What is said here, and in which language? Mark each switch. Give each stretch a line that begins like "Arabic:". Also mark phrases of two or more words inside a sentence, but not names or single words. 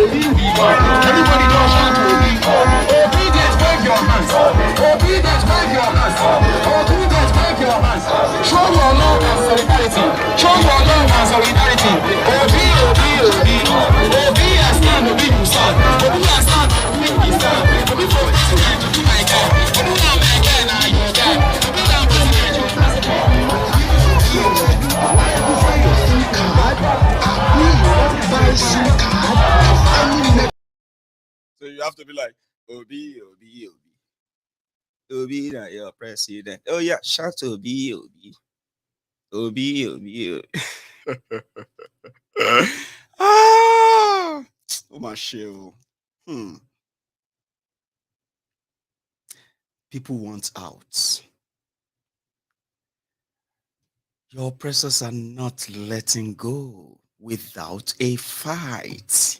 English: Everybody just shout to me. Obedience, wave your hands. Obedience, wave your hands. Show your love and solidarity. Show your love and solidarity. Obi, Obi, Obi. Obi has stand, Obi will stand. Obi has stand, Obi will stand. Obi for president, Obi my guy. Obi now my guy, now your guy. Obi now president, you So you have to be like, Obi, Obi, Obi. Obi, now your president. Oh yeah, shout Obi, Obi. Obi, Obi, Obi. Ah, oh my shit. People want out. Your oppressors are not letting go without a fight.